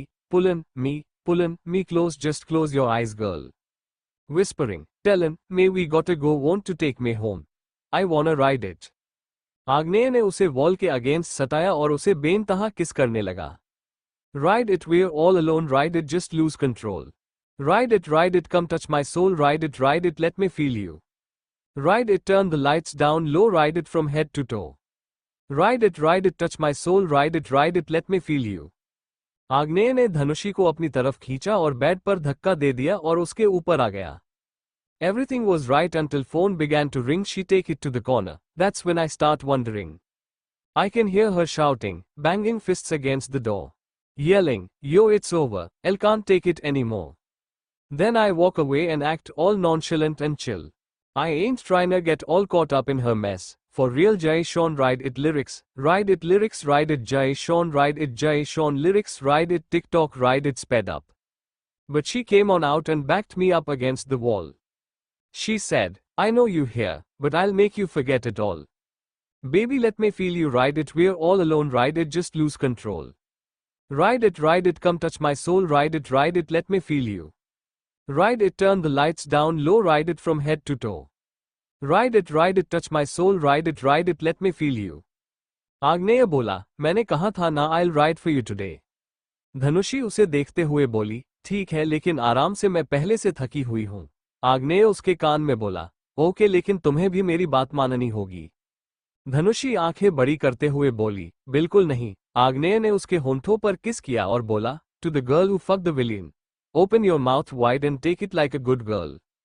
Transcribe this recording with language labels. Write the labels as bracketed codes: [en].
[en] Pullin' me, pullin' me close, just close your eyes girl. Whispering, tellin', may we gotta go, want to take me home. I wanna ride it. [hi] आग्नेय ने उसे wall के against सटाया और उसे बेनतहा किस करने लगा। [en] Ride it, we're all alone, ride it, just lose control. Ride it, come touch my soul, ride it, let me feel you. Ride it, turn the lights down low, ride it from head to toe. Ride it, touch my soul, ride it, let me feel you. [hi] आग्नेय ने धनुषी को अपनी तरफ खींचा और bed पर धक्का दे दिया और उसके ऊपर आ गया। [en] Everything was right until phone began to ring. She take it to the corner. That's when I start wondering. I can hear her shouting, banging fists against the door, yelling, yo, it's over, I can't take it anymore. Then I walk away and act all nonchalant and chill. I ain't tryna get all caught up in her mess. For real, Jai Sean, ride it lyrics, ride it Jai Sean, ride it Jai Sean lyrics, ride it TikTok, ride it sped up. But she came on out and backed me up against the wall. She said, I know you here, but I'll make you forget it all. Baby, let me feel you, ride it, we're all alone, ride it, just lose control. Ride it, come touch my soul, ride it, let me feel you. Ride it, turn the lights down low, ride it from head to toe. Ride it, touch my soul, ride it, let me feel you. [hi] आग्नेय बोला, मैंने कहा था ना, [en] I'll ride for you today. [hi] धनुषी उसे देखते हुए बोली, ठीक है लेकिन आराम से, मैं पहले से थकी हुई हूं। आग्नेय उसके कान में बोला, ओके लेकिन तुम्हें भी मेरी बात माननी होगी। धनुषी आंखें बड़ी करते हुए बोली, बिल्कुल नहीं। आग्नेय ने उसके होंठों पर किस किया और बोला, [en] To the girl who fuck the villain, open your mouth wide and take it like a good girl.